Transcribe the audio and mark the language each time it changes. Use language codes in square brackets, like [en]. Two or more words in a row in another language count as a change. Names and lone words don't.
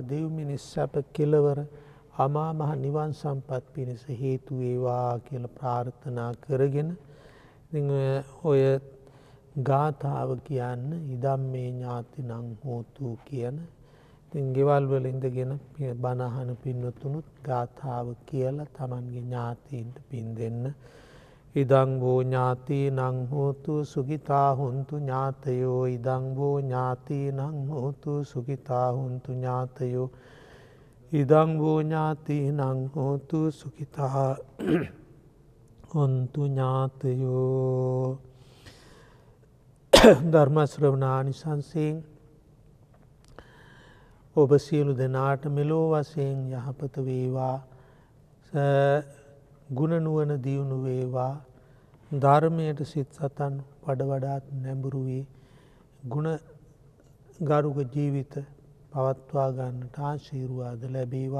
[si] දෙව් මිනිස් සැප කෙලවර අමා මහ නිවන් සම්පත් පිණිස හේතු වේවා කියලා ප්‍රාර්ථනා කරගෙන ඉතින් ඔය ගාථාව කියන්න [pi] ඉදම්මේ ඥාතිනං හෝතු [si] කියන ඉතින් ගෙවල් වල ඉඳගෙන බණ අහන පින්වතුනුත් ගාථාව කියලා තමන්ගේ ඥාතීන්ට පින් දෙන්න. [pi] ඉදං වූ ඥාතීනං හෝතු සුඛිතා හුන්තු ඥාතයෝ. ඉදං වූ ඥාතීනං හෝතු සුඛිතා හුන්තු ඥාතයෝ. ඉදං වූ ඥාතීනං හෝතු සුඛිතා හුන්තු ඥාතයෝ. [si] ධර්ම ශ්‍රවණානිසංසයෙන් ඔබ සියලු දෙනාට මෙලෝ වශයෙන් යහපත වේවා. ගුණ නුවණ දියුණු වේවා. ධර්මයට සිත් සතන් වඩාත් නැඹුරු වී ගුණ ගරුක ජීවිත පවත්වා ගන්නට ආශිර්වාද ලැබේවා.